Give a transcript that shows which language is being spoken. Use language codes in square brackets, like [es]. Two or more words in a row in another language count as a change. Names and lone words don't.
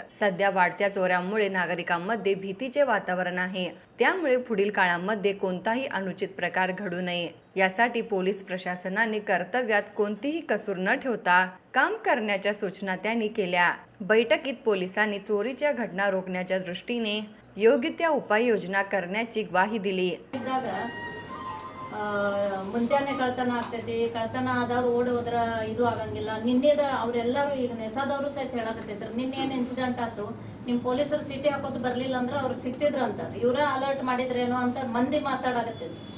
[mr] सध्या वाढत्या चोऱ्यांमुळे नागरिकांमध्ये भीतीचे वातावरण आहे, त्यामुळे पुढील काळामध्ये कोणताही अनुचित प्रकार घडू नये यासाठी पोलीस प्रशासनाने कर्तव्यात कोणतीही कसूर न ठेवता काम करण्याच्या सूचना त्यांनी केल्या. बैठकीत पोलिसांनी चोरीच्या घटना रोखण्याच्या दृष्टीने योग्य त्या उपाययोजना करण्याची ग्वाही दिली. [kn] ಮುಂಜಾನೆ ಕಳ್ತನ ಆಗ್ತೈತಿ. ಕಳ್ತನ ಆದವ್ರು ಓಡಿ ಹೋದ್ರ ಇದು ಆಗಂಗಿಲ್ಲ. ನಿನ್ನೆದ ಅವ್ರೆಲ್ಲರೂ ಈಗ ನೆಸಾದವರು ಸಹಿತ ಹೇಳಕತ್ತಿದ್ರು, ನಿನ್ನೆ ಏನು ಇನ್ಸಿಡೆಂಟ್ ಆಯ್ತು, ನಿಮ್ಮ ಪೊಲೀಸರು ಸಿಟಿ ಹಾಕೋದು ಬರಲಿಲ್ಲ ಅಂದ್ರೆ ಅವ್ರಿಗೆ ಸಿಕ್ತಿದ್ರು ಅಂತ, ಇವರೇ ಅಲರ್ಟ್ ಮಾಡಿದ್ರೇನೋ ಅಂತ ಮಂದಿ ಮಾತಾಡಕತ್ತಿದ್ರು.